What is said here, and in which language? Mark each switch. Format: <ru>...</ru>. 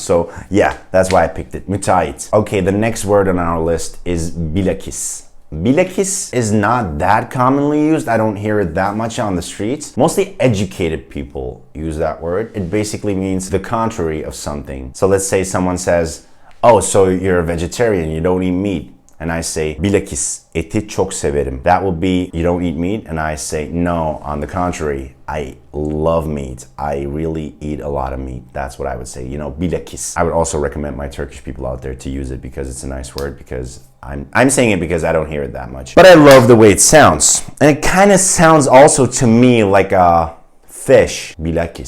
<en>So yeah, that's why I picked it. Müteahhit. Okay, the next word on our list is bilakis. Bilakis is not that commonly used. I don't hear it that much on the streets. Mostly educated people use that word. It basically means the contrary of something. So let's say someone says, oh, so you're a vegetarian, you don't eat meat. And I say,</en> <tr>bilakis eti çok severim.</tr> <en>That will be, you don't eat meat? And I say, no, on the contrary, I love meat. I really eat a lot of meat. That's what I would say, you know, bilakis. I would also recommend my Turkish people out there to use it because it's a nice word, because I'm saying it because I don't hear it that much. But I love the way it sounds. And it kind of sounds also to me like a fish, bilakis.</en>